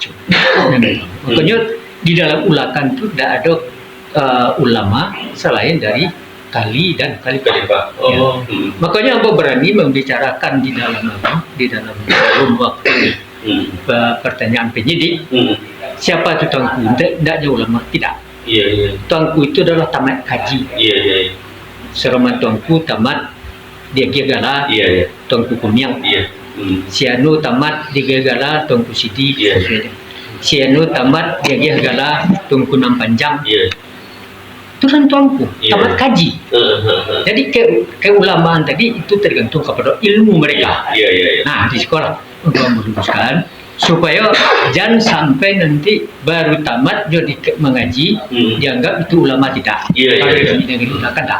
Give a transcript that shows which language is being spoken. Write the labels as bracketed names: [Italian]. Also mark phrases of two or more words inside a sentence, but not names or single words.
[Indonesian] Makanya di dalam Ulakan itu tidak ada ulama selain dari Kali dan Khalifah. Makanya Empu berani membicarakan di dalam forum waktu pertanyaan penyidik, siapa itu tuanku? Tidak ulama, tidak. Tuanku itu adalah tamat kaji. Seroman tuanku tamat dia Gala, tuanku Kumiang. Sianu tamat dia Gala, tuanku Sidi. Sianu tamat dia Gala, tuanku Nampanjang. Itu kan tuanku, tamat kaji. Jadi keulamaan tadi itu tergantung kepada ilmu mereka. Nah, di sekolah untuk meluruskan supaya jangan sampai nanti baru tamat jadi mengaji dianggap itu ulama tidak. Kalau di negeri Ulakan tak.